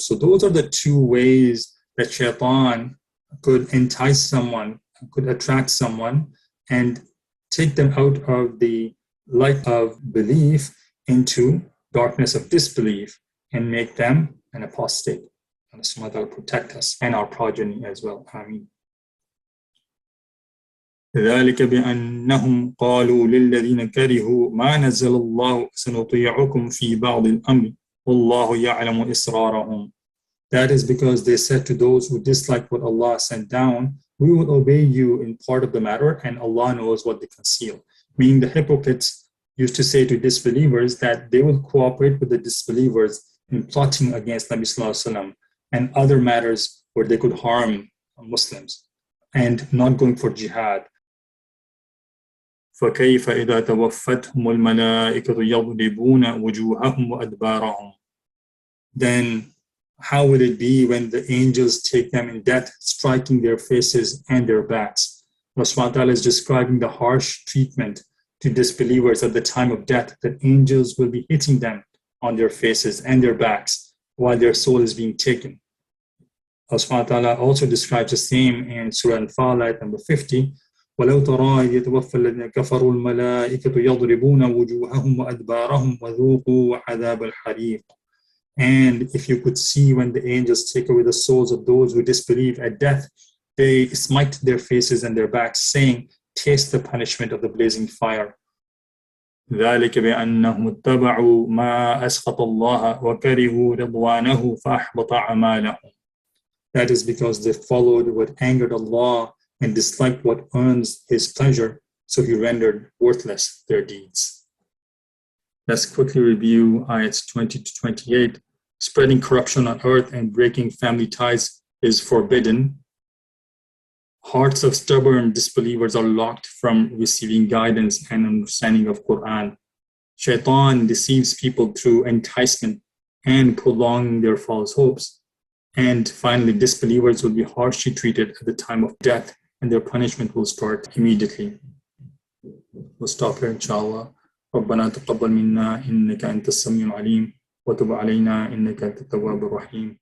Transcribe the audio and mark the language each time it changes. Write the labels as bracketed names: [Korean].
[English] So those are the two ways that Shaitan could entice someone, could attract someone, and take them out of the light of belief into darkness of disbelief and make them an apostate. And Allah will protect us and our progeny as well. Ameen. [Arabic] ذلك بأنهم قالوا للذين كرهوا ما نزل الله سنطيعكم في بعض الأمر والله يعلم إسرارهم. [English] That is because they said to those who disliked what Allah sent down, we will obey you in part of the matter, and Allah knows what they conceal. Meaning the hypocrites used to say to disbelievers that they will cooperate with the disbelievers in plotting against Nabi Sallallahu Alaihi Wasallam and other matters where they could harm Muslims, and not going for jihad. [Arabic] فكيف إذا توفتهم الملائكة يضربون وجوههم وأدبارهم. [English] Then how would it be when the angels take them in death, striking their faces and their backs? Allah subhanahu wa ta'ala is describing the harsh treatment to disbelievers at the time of death, that angels will be hitting them on their faces and their backs while their soul is being taken. Allah subhanahu wa ta'ala also describes the same in Surah Al-Fal, ayat number 50. [Arabic] وَلَوْ تَرَى يَتَوَفَّى الَّذِينَ كَفَرُوا الْمَلَائِكَةُ يَضْرِبُونَ وُجُوهَهُمْ وَأَدْبَارَهُمْ وَذُوقُوا عَذَابَ الْحَرِيقِ. [English] And if you could see when the angels take away the souls of those who disbelieve at death, they smite their faces and their backs, saying, taste the punishment of the blazing fire. [Arabic] ذلك بأنهم اتبعوا ما أسخط الله وكرهوا رضوانه فأحبط أعمالهم. [English] That is because they followed what angered Allah and disliked what earns His pleasure, so He rendered worthless their deeds. Let's quickly review ayats 20 to 28. Spreading corruption on earth and breaking family ties is forbidden. Hearts of stubborn disbelievers are locked from receiving guidance and understanding of Quran. Shaitaan deceives people through enticement and prolonging their false hopes. And finally, disbelievers will be harshly treated at the time of death, and their punishment will start immediately. We'll stop here, inshallah. [Arabic] ربنا تقبل منا إنك أنت السميع العليم وتب علينا إنك أنت التواب الرحيم